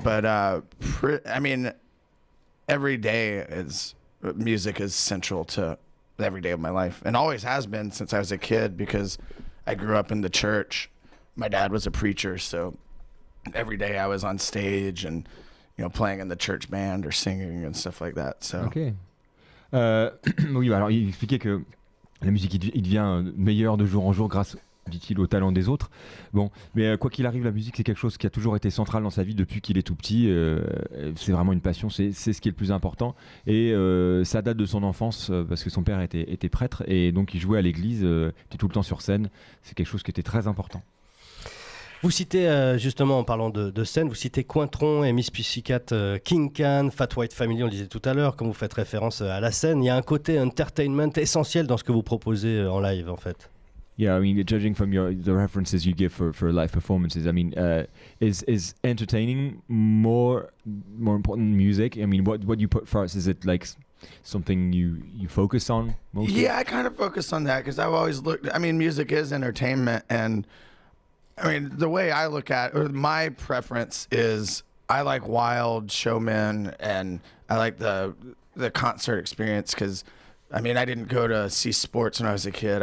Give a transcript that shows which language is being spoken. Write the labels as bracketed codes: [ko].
[en] But I mean, every day music is central to every day of my life, and always has been since I was a kid, because I grew up in the church. My dad was a preacher, so every day I was on stage and playing in the church band or singing and stuff like that. So Ok. [fr] Oui, alors il expliquait que la musique il devient meilleure de jour en jour grâce, dit-il, au talent des autres. Bon, mais quoi qu'il arrive, la musique c'est quelque chose qui a toujours été central dans sa vie depuis qu'il est tout petit. C'est vraiment une passion, c'est ce qui est le plus important. Et ça date de son enfance parce que son père était prêtre et donc il jouait à l'église, était tout le temps sur scène. C'est quelque chose qui était très important. Vous citez justement en parlant de scène, vous citez Cointron et Miss Pussycat, King Can, Fat White Family, on le disait tout à l'heure, quand vous faites référence à la scène. Il y a un côté entertainment essentiel dans ce que vous proposez en live en fait. [en] Yeah, I mean, judging from the references you give for live performances, I mean, is entertaining more important than music? I mean, what you put first? Is it like something you focus on mostly? Yeah, I kind of focus on that because I've always looked. I mean, music is entertainment, and I mean, the way I look at, or my preference is, I like wild showmen, and I like the concert experience because, I mean, I didn't go to see sports when I was a kid.